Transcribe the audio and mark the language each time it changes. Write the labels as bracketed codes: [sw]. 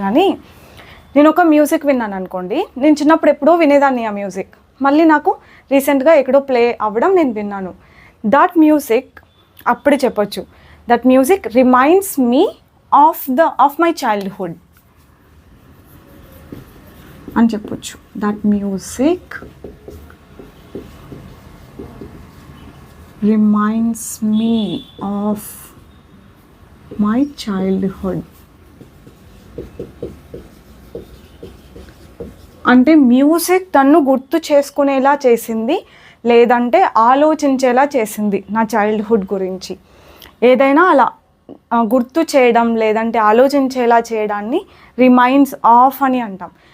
[te] కానీ నేను ఒక మ్యూజిక్ విన్నాను అనుకోండి, నేను చిన్నప్పుడు ఎప్పుడో వినేదాన్ని ఆ మ్యూజిక్, మళ్ళీ నాకు రీసెంట్గా ఎక్కడో ప్లే అవ్వడం నేను విన్నాను. [en] that music [te] అప్పుడే చెప్పొచ్చు, [en] that music reminds me of my childhood [te] అని చెప్పొచ్చు. [en] That music reminds me of my childhood. [te] అంటే మ్యూజిక్ తన్ను గుర్తు చేసుకునేలా చేసింది, లేదంటే ఆలోచించేలా చేసింది నా చైల్డ్హుడ్ గురించి. ఏదైనా అలా గుర్తు చేయడం లేదంటే ఆలోచించేలా చేయడాన్ని రిమైండ్స్ ఆఫ్ అని అంటాం.